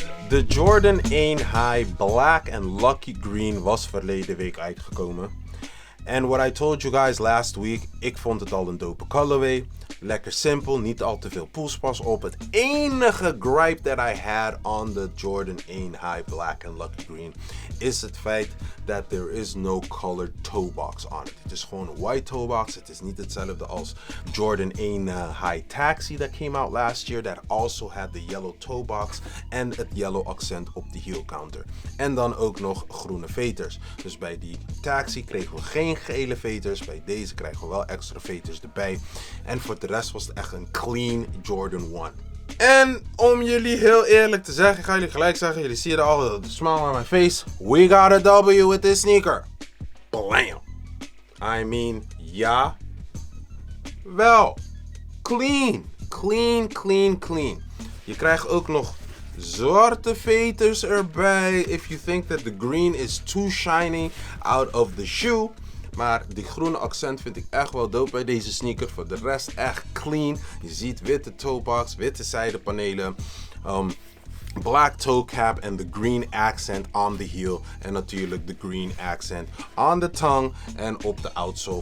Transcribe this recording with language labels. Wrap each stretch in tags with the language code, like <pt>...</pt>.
<nl>De Jordan 1 High Black and Lucky Green was verleden week uitgekomen.</nl> <en>And what I told you guys last week,</en> <nl>ik vond het al een dope colorway. Lekker simpel, niet al te veel poespas op. Het enige</nl> <en>gripe that I had on the Jordan 1 High Black and Lucky Green</en> <nl>is het feit</nl> <en>that there is no colored toe box on it.</en> <nl>Het is gewoon een white toe box. Het is niet hetzelfde als Jordan 1 High Taxi</nl> <en>that came out last year that also had the yellow toe box</en> <nl>en het yellow accent op de heel counter. En dan ook nog groene veters. Dus bij die Taxi kregen we geen gele veters. Bij deze krijgen we wel extra veters erbij. En voor de rest was het echt een clean Jordan 1. En om jullie heel eerlijk te zeggen, ik ga jullie gelijk zeggen, jullie zien er al de</nl> <en>smile on my face. We got a W with this sneaker. Blam. I mean, ja. Wel. Clean. Clean.</en> <nl>Je krijgt ook nog zwarte veters erbij.</nl> <en>If you think that the green is too shiny out of the shoe.</en> <nl>Maar die groene accent vind ik echt wel dope bij deze sneaker. Voor de rest echt clean. Je ziet witte toebox, witte zijdepanelen. Black toe cap en</nl> <en>the green accent on the heel.</en> <nl>En natuurlijk de green accent</nl> <en>on the tongue</en> <nl>en op de outsole.</nl>